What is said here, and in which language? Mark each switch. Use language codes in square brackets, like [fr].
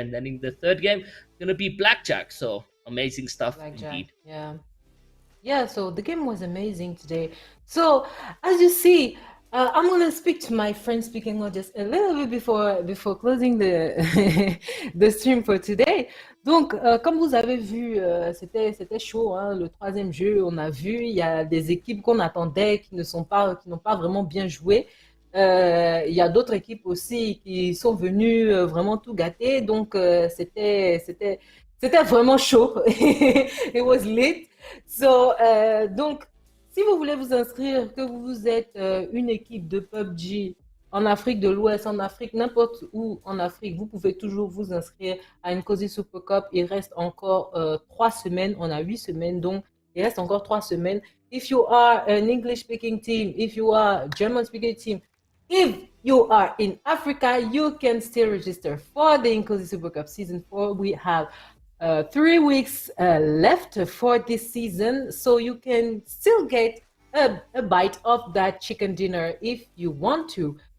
[en] And then in the third game, it's going to be Blackjack. So amazing stuff Blackjack. indeed. Yeah. Yeah, so the game was amazing today. So as you see, I'm gonna speak to my friend speaking just a little bit before closing the the stream for today. [fr] Donc, comme vous avez vu, c'était chaud, hein, le troisième jeu. On a vu, il y a des équipes qu'on attendait qui n'ont pas vraiment bien joué. Il y a d'autres équipes aussi qui sont venues vraiment tout gâter. Donc, c'était vraiment chaud. [en] It was lit. [fr] So, donc, si vous voulez vous inscrire, que vous êtes une équipe de PUBG en Afrique de l'Ouest, en Afrique, n'importe où en Afrique, vous pouvez toujours vous inscrire à Inkosi Super Cup. Il reste encore 3 semaines. On a 8 semaines, donc il reste encore 3 semaines. [en] If you are an English-speaking team, if you are a German-speaking team, if you are in Africa, you can still register for the Inkosi Super Cup Season 4. We have 3 weeks left for this season, so you can still get a bite of that chicken dinner if you want to.